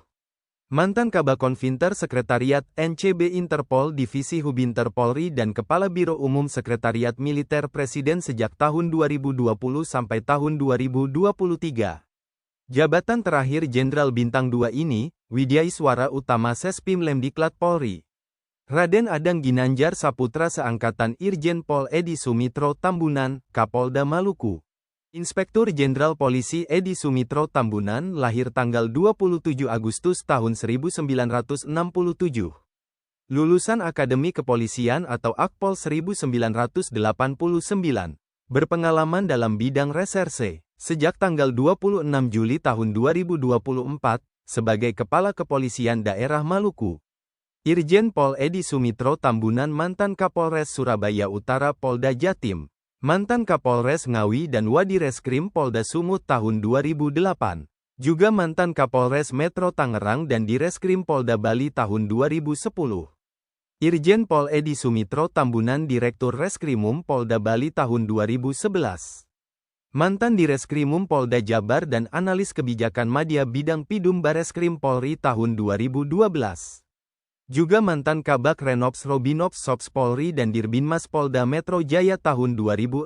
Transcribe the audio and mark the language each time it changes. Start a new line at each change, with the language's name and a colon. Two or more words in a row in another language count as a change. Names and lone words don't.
Indonesian: Mantan Kabakonvinter Sekretariat NCB Interpol Divisi Hubinter Polri dan Kepala Biro Umum Sekretariat Militer Presiden sejak tahun 2020 sampai tahun 2023. Jabatan terakhir Jenderal Bintang 2 ini, Widyaiswara Utama Sespim Lemdiklat Polri. Raden Adang Ginanjar Saputra seangkatan Irjen Pol Edi Sumitro Tambunan, Kapolda Maluku. Inspektur Jenderal Polisi Edi Sumitro Tambunan lahir tanggal 27 Agustus tahun 1967. lulusan Akademi Kepolisian atau Akpol 1989, berpengalaman dalam bidang reserse, sejak tanggal 26 Juli tahun 2024, sebagai Kepala Kepolisian Daerah Maluku. Irjen Pol Edi Sumitro Tambunan mantan Kapolres Surabaya Utara Polda Jatim, mantan Kapolres Ngawi dan Wadireskrim Polda Sumut tahun 2008, juga mantan Kapolres Metro Tangerang dan Direskrim Polda Bali tahun 2010. Irjen Pol Edi Sumitro Tambunan Direktur Reskrimum Polda Bali tahun 2011. Mantan Direskrimum Polda Jabar dan Analis Kebijakan Madya Bidang Pidum Bareskrim Polri tahun 2012. Juga mantan Kabak Renops Robinops Sops Polri dan Dirbinmas Polda Metro Jaya tahun 2016.